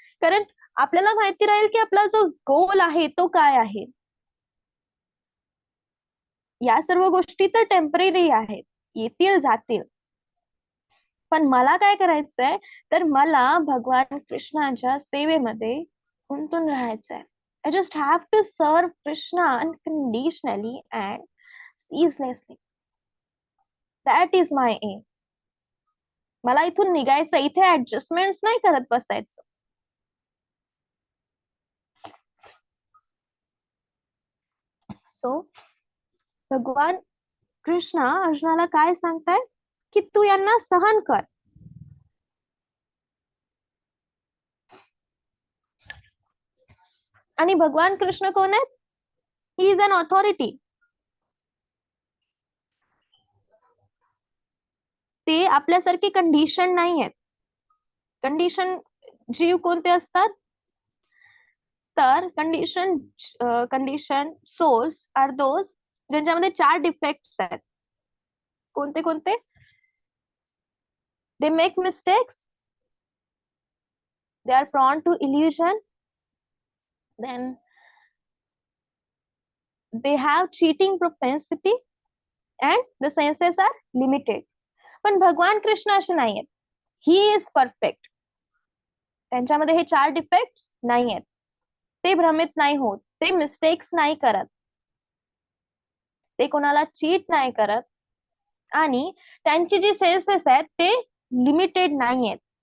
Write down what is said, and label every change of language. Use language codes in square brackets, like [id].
[mr] कारण आपल्याला माहिती राहील की आपला जो गोल आहे तो काय आहे. या सर्व गोष्टी तर टेम्पररी आहेत, येतील जातील. पण मला काय करायचंय, तर मला भगवान कृष्णाच्या सेवेमध्ये गुंतून राहायचंय. [en] I just have to serve Krishna unconditionally and ceaselessly. That is my aim. [mr] मला इथून निघायचं, इथे ऍडजस्टमेंट नाही करत बसायचं. सो भगवान कृष्ण अर्जुनाला काय सांगताय की तू यांना सहन कर. आणि भगवान कृष्ण कोण आहेत? [en] He is an authority. [mr] ते आपल्यासारखी कंडिशन नाही आहेत. कंडिशन जीव कोणते असतात, तर [en] condition souls are those [mr] ज्यांच्यामध्ये 4 डिफेक्ट्स आहेत. कोणते कोणते? [en] They make mistakes, they are prone to illusion, then they have cheating propensity and the senses are limited. [mr] पण भगवान कृष्ण असे नाही आहेत. [en] He is perfect. [mr] त्यांच्यामध्ये हे 4 डिफेक्ट्स नाही आहेत. ते भ्रमित नाही होत, ते मिस्टेक्स नाही करत, ते कोणाला चीट नाही करत, आणि त्यांची जी सेन्सेस आहेत ते लिमिटेड नाही आहेत.